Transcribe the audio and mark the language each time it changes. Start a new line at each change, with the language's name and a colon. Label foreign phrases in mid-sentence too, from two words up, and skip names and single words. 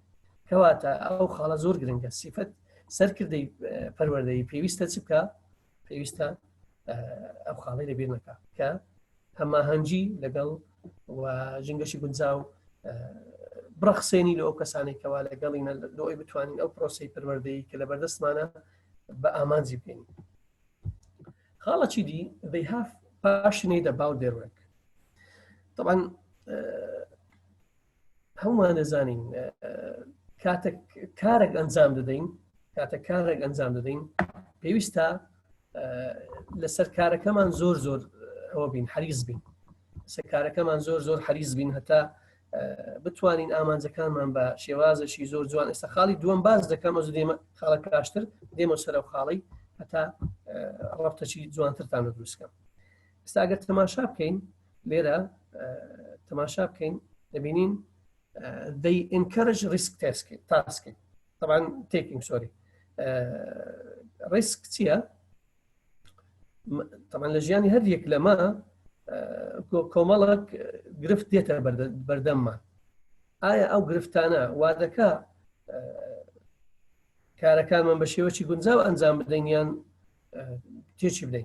Central Kurdish: کەواتە ئەو خاڵە زۆر گرنگە سیفەت سەرکردەی پەروەردەیی پێویستە چ بکە پێویستە ئەو خاڵی لەبیر نەکە کە هەماهەنگی لەگەڵ و ژنگەشی گونجاو بڕەخسێنی لە ئەو کەسانی کەوا لەگەڵینە لەوەی بتوانین ئەو پرۆسی پەروەردەیی کە لەبەردەستمانە بە ئامانجی بکەین. خاڵەکی دی
English: they have passionate about their work.
Central Kurdish: طبعا هەمومان دەزانین کاتێک کارێک ئەنجام دەدەین پێویستە لەسەر کارەکەمان زۆر ئەوە بین حریص بین لەسەر کارەکەمان زۆر حریص بین هەتا بتوانین ئامانجەکانمان بە شێوازەشی زۆر جوان ئێستا خاڵی دووەم باز دەکەم ئەو دێمە خاڵە کاشتر دێمە سەر ئەو خاڵی هەتا ڕفتەی جوانترتان دروستکەم. ئێستا ئەگەر تەماشا بکەین لێرە تەماشا بکەین دەبینین
English: they encourage risk tasking
Central Kurdish: طبعا
English: taking sorry risk
Central Kurdish: چییە؟ طبعا لە ژیانی هەر یەک لەمە کۆمەڵک گرفت دێتە بەردەممان. ئایا ئەو گرفتانە وا دەکا کارەکانمان بە شێوەی گونجاو ئەنجام بدەین یان تێکی بدەین؟